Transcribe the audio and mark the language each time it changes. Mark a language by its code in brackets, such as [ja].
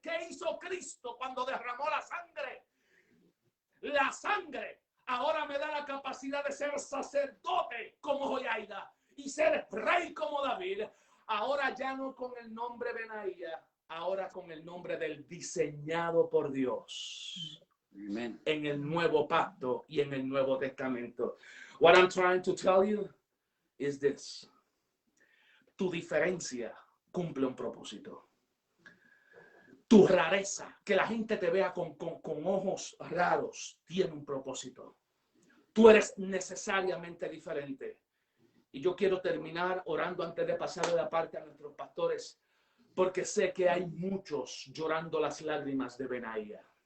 [es] ¿Qué hizo Cristo cuando derramó la sangre? La sangre ahora me da la capacidad de ser sacerdote como Joiada y ser rey como David. Ahora ya no con el nombre Benaía, ahora con el nombre del diseñado por Dios. Amen. En el nuevo pacto y en el Nuevo Testamento. [en] What I'm trying to tell you is this. [es] Tu diferencia cumple un propósito. Tu rareza, que la gente te vea con ojos raros, tiene un propósito. Tú eres necesariamente diferente. Y yo quiero terminar orando antes de pasar de la parte a nuestros pastores, porque sé que hay muchos llorando las lágrimas de Benaía.